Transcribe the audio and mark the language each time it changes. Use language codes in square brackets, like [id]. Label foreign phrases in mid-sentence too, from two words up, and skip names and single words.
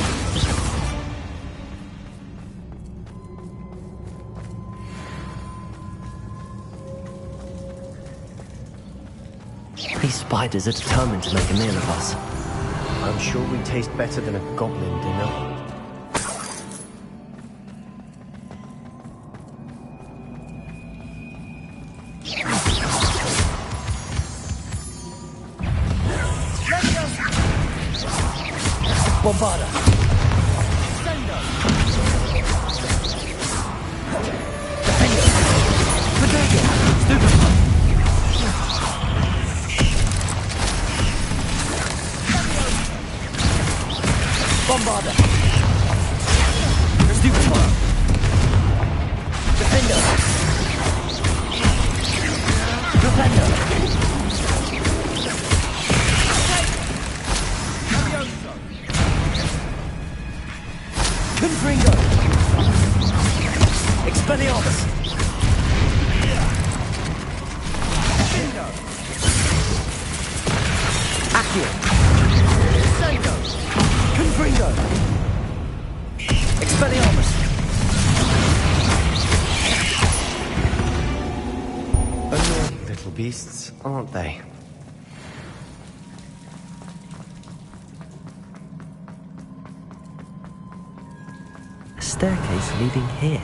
[en] These spiders are determined to make a meal of us. I'm sure we taste better than a goblin dinner. [la] Bombarda! Sendo! Defender! Bodega! Stupefy! Bombarda! Stupefy! Defender! Defender! Confringo! Expelliarmus! Accio! Sendo! Confringo! Expelliarmus! [en] Annoying little beasts, aren't they? Staircase leading here.